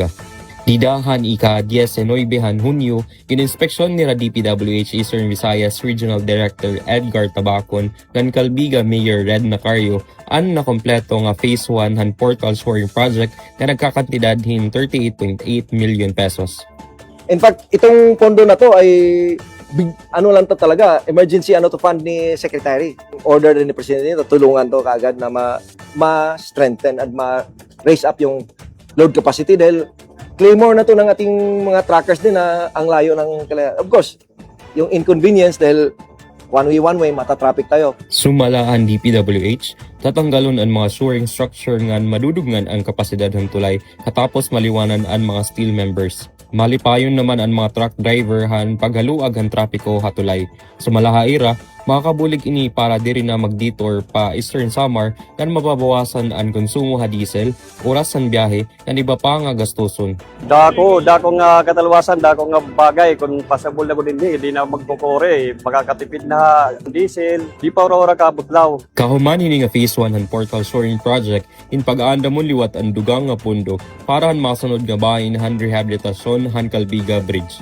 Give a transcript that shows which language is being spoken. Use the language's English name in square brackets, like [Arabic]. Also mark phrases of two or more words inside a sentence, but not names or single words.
[Waray] Didahan ika-19 han Hunyo, in-inspeksyon ni DPWH Eastern Visayas Regional Director Edgar Tabacon kan Calbiga Mayor Red Nacario ang nakompleto nga Phase 1 han [English] portal shoring project [Waray] na nagkakantidad hin 38.8 [English] million pesos. In fact, [Filipino] itong pondo na to ay big, ano lang to talaga, [English] emergency to fund [Filipino] ni Secretary. Order din ni Presidente, tulungan to kaagad na ma-strengthen at ma-raise up yung [English] load capacity [Filipino] dahil claymore na to ng ating mga trackers din na ang layo ng [English] of course, [Filipino] yung inconvenience dahil [English] one way, [Filipino] mata-traffic tayo. [Waray] Sumala ang DPWH, tatanggalon ang mga [English] shoring structure [Waray] nga madudugngan ang kapasidad ng tulay katapos maliwanan ang mga [English] steel members. [Waray] Malipayon naman ang mga [English] truck driver [Waray] han paghaluag ang trapiko hatulay. Sa malahaira, Makabulig ini para diri na mag-detour pa Eastern Samar kan mababawasan ang konsumo ha diesel, oras san biyahe, kan iba pa nga gastuson. Dako nga katalwasan, dako nga bagay kung pasabol na ko din di na magkukore, makakatipid na diesel, di pa ora kabutlaw. Kahuman hini nga Phase 1 han [English] portal shoring project [Waray] in pag-aanda mo liwat ang dugang nga pundo para han masunod nga bahin han rehabilitasyon han Calbiga Bridge.